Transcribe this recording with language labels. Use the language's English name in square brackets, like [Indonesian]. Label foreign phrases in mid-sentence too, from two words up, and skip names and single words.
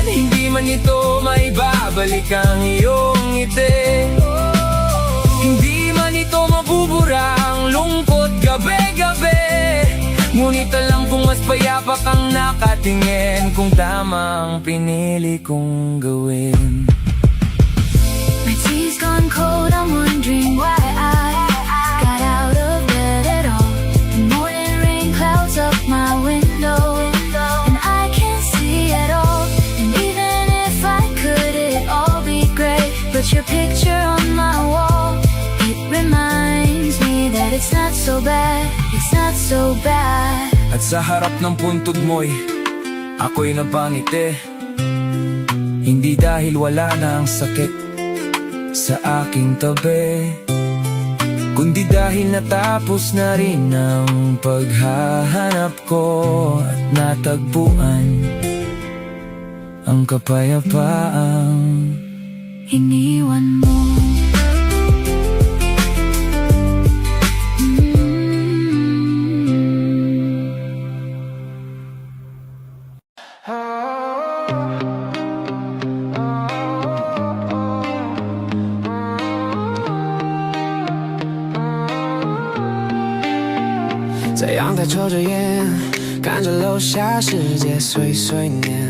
[Filipino] Hindi man ito maibabalik ang iyong ngiti, hindi man ito mabubura ang lungkot gabi-gabi. Ngunit alam kong mas payapa kang nakatingin kung tama ang pinili kong gawin. [English] My tea's gone cold, I'm wondering why I got out of bed at all. The morning rain clouds up my window, and I can't see at all. And even if I could, it'd all be great. But your picture on my wall, it reminds me that it's not so bad. It's not so bad. [Filipino] At sa harap ng puntod mo'y ako'y napangiti, hindi dahil wala na ang sakit sa aking tabi, kundi dahil natapos na rin ang paghahanap ko at natagpuan ang kapayapaang iniwan mo. Ah [Chinese] 在阳台抽着烟，看着楼下世界碎碎念。